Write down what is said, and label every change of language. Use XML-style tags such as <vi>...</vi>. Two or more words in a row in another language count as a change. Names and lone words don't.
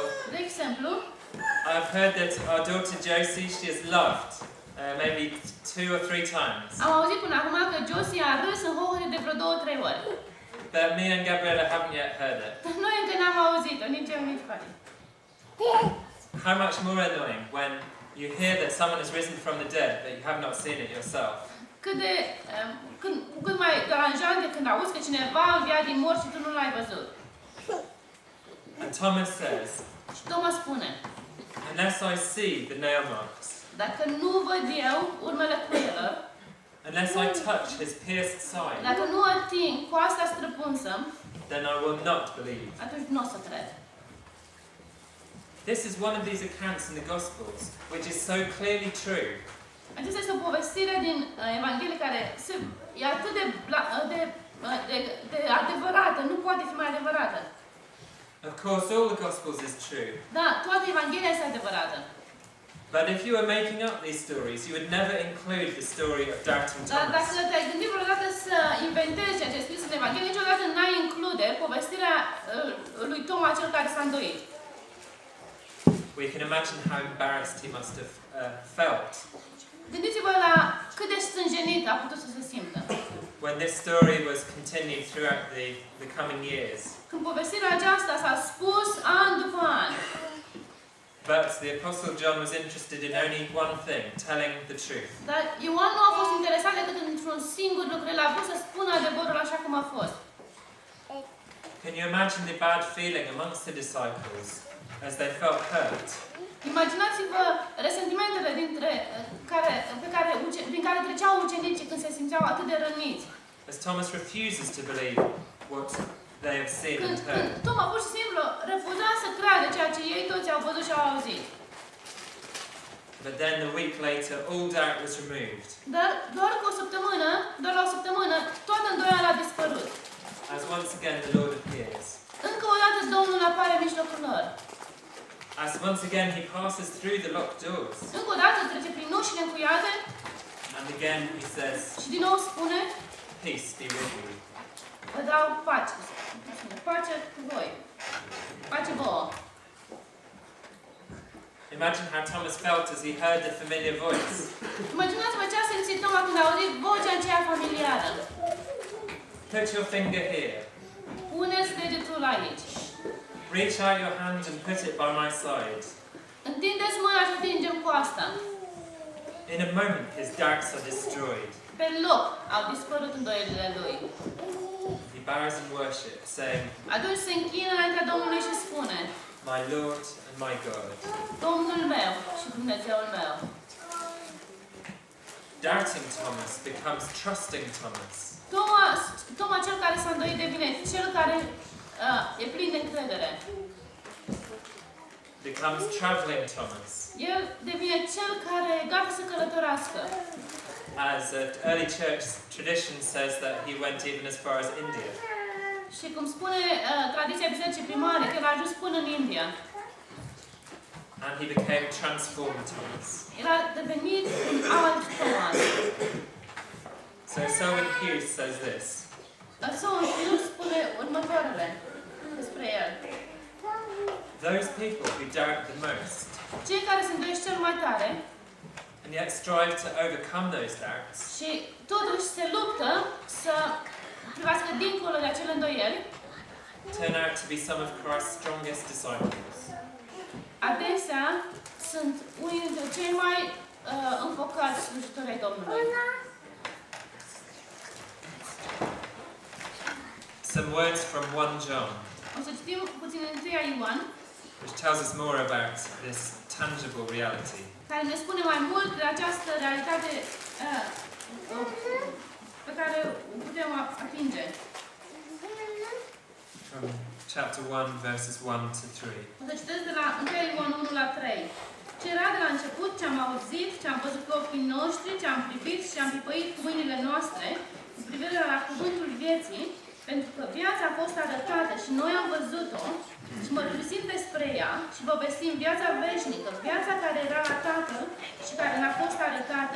<ro>De exemplu,</ro> <en>I've heard that our daughter Josie, she has laughed maybe 2 or 3 times.</en> <ro>am auzit până acum că Josie a râs în hohore de vreo 2-3 ori.</ro> <en>But me and Gabriella haven't yet heard it.</en> <ro>Dar noi încă n-am auzit-o, nici eu, nici Fani.</ro> <en>How much more annoying when you hear that someone has risen from the dead but you have not seen it yourself.</en> <ro>Cât mai deranjant de când auzi că cineva a înviat din morți și tu nu l-ai văzut.</ro> <en>And Thomas says,</en> <ro>Și Toma spune,</ro> <en>unless I see the nail marks,</en> <ro>dacă nu văd eu urmele cuielor,</ro> <en>unless I touch his pierced side,</en> <ro>dacă nu ating coasta străpunsă,</ro> <en>then I will not believe.</en> <ro>atunci nu o să cred.</ro> <en>This is one of these accounts in the Gospels which is so clearly true.</en> <ro>Aceasta este o povestire din Evanghelie care e atât de adevărată, nu poate fi mai adevărată.</ro> <en>Of course, all the Gospels is true.</en> <ro>Da, toată Evanghelia este adevărată.</ro> <en>But if you were making up these stories, you would never include the story of doubting</en> <ro>Dar dacă</ro> <en>Thomas.</en> <ro>te-ai gândit vreodată să inventezi ceea ce e scris în Evanghelie, niciodată n-ai include povestirea lui Toma, cel care s-a îndoit.</ro> <en>We can imagine how embarrassed he must have felt</en> <ro>Gândiți-vă la cât de stânjenit a putut să se simtă.</ro> <en>when this story was continued throughout the coming years.</en> <ro>Când povestirea aceasta s-a spus an după an.</ro> <en>But the Apostle John was interested in only one thing, telling the truth.</en> <ro>Dar Ioan nu a fost interesat decât într-un singur lucru. El a vrut să spună adevărul așa cum a fost.</ro> <en>Can you imagine the bad feeling amongst the disciples as they felt hurt?</en> <ro>Imaginați-vă resentimentele prin care treceau ucenicii când se simțeau atât de răniți.</ro> <en>As Thomas refuses to believe what they have seen and</en> <ro>Când</ro> <en>heard.</en> <ro>Toma pur și simplu refuza să creadă ceea ce ei toți au văzut și au auzit.</ro> <en>But then a week later, all doubt was removed.</en> <ro>Dar doar la o săptămână, toată îndoiala a dispărut.</ro> <en>As once again the Lord appears.</en> <ro>Încă o dată Domnul apare în mijlocul lor.</ro> <en>As once again he passes through the locked doors.</en> <ro>Încă o dată trece prin ușile încuiate</ro> <en>And again he says,</en> <ro>și din nou spune:</ro> <en>peace be with you.</en> <ro>vă dau pace. Pace cu voi. Pace vouă.</ro> <en>Imagine how Thomas felt as he heard the familiar voice.</en> <ro>Imaginați-vă ce a simțit Toma când a auzit vocea aceea familiară.</ro> <en>Put your finger here.</en> <ro>Puneți degetul aici.</ro> <en>Reach out your hand and put it by my side.</en> <ro>Întindeți mâna și atingem cu asta.</ro> <en>In a moment his doubts are destroyed.</en> <ro>Pe loc au dispărut îndoielile lui.</ro> <en>He bows in worship, saying,</en> <ro>Atunci se închină înaintea Domnului și spune:</ro> <en>my Lord and my God.</en> <ro>Domnul meu și Dumnezeul meu.</ro> <en>Doubting Thomas becomes trusting Thomas.</en> <ro>Toma, cel care s-a îndoit, devine cel care e plin de încredere.</ro> <en>Becomes traveling Thomas.</en> <ro>El devine cel care e gata să călătorească.</ro> <en>As early church tradition says that he went even as far as India.</en> <ro>Și cum spune tradiția bisericii primare, că el a ajuns până în India.</ro> <en>And he became transformed Thomas.</en> <ro>El a devenit un alt Thomas.</ro> <en>So Selwyn Hughes says this.</en> <ro>Selwyn Hughes spune următoarele despre el.</ro> <en>Those people who doubt the most</en> <ro>Cei care se îndoiesc cel mai tare</ro> <en>and yet strive to overcome those doubts</en> <ro>și totuși se luptă să privească dincolo de acele îndoieli,</ro> <en>turn out to be some of Christ's strongest disciples.</en> <ro>adesea sunt unii dintre cei mai înfocați slujitori ai Domnului.</ro> <en>Some words from 1 John,</en> <ro>O să citim puțin în 1 Ioan,</ro> <en>which tells us more about this tangible reality.</en> <ro>care ne spune mai mult de această realitate pe care o putem atinge.</ro> <en>From chapter 1, verses 1 to 3.</en> <ro>O să citesc de la 1 Ioan 1 la 3. Ce era de la început, ce am auzit, ce am văzut cu ochii noștri, ce am privit și am pipăit cu mâinile noastre, cu privire la cuvântul vieții, pentru că viața a fost arătată și noi am văzut-o și mărturisim despre ea și vă vestim viața veșnică, viața care era la Tatăl și care ne-a fost arătată.</ro>